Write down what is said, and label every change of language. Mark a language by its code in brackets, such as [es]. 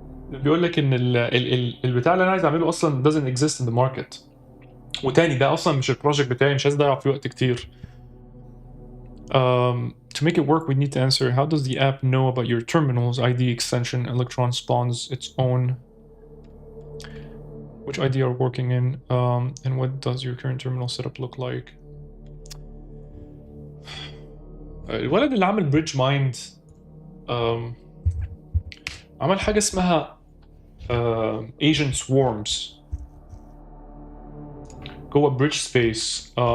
[ar] بيقول لك ان البتاع اللي انا عايز اعمله اصلا [en] doesn't exist in the market. [ar] وتاني ده اصلا مش البروجكت بتاعي، مش عايز اضيع فيه وقت كتير. [en] To make it work, we need to answer, how does the app know about your terminals? ID extension Electron spawns its own. Which ID are working in, and what does your current terminal setup look like? [ar] الولد اللي عمل بريدج مايند عمل حاجة اسمها agent swarms جوه بريدج سبيس.